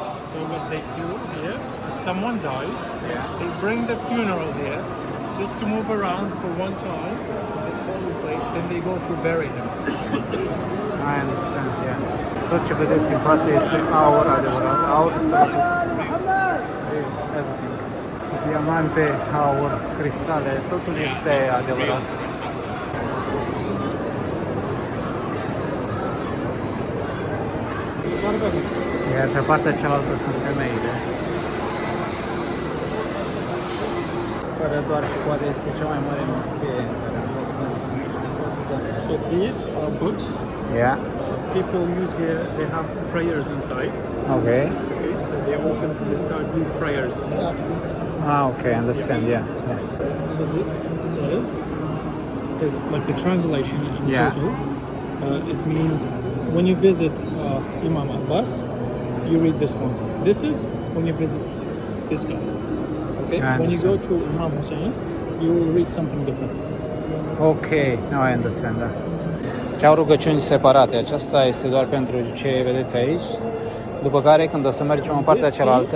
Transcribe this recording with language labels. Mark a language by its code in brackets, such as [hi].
[en] So what they do here, if someone dies, they bring the funeral here just to move around for one time in this holy place, then they go to bury him. I understand, yeah. [ro] Tot ce vedeți în față este aur adevărat. Aur 100%. [en] Everything. [ro] Diamante, aur, cristale, totul este adevărat. Iar pe partea cealaltă sunt femeile. Fără doar și poate este cea mai mare moschee în care am fost până acum. [en] So these are books. Yeah. People use here, they have prayers inside. Okay. Okay, so they open and they start doing prayers. Ah, okay, understand, yeah. So this says, is like the translation in Yeah. total. It means when you visit Imam Abbas, you read this one. This is when you visit this guy. Okay. I When you go understand. to Imam Hussein, you will read something different. Ok, now I understand, [ro] da. Ce au rugăciuni separate. Aceasta este doar pentru ce vedeți aici. După care, când o să mergem în partea cealaltă,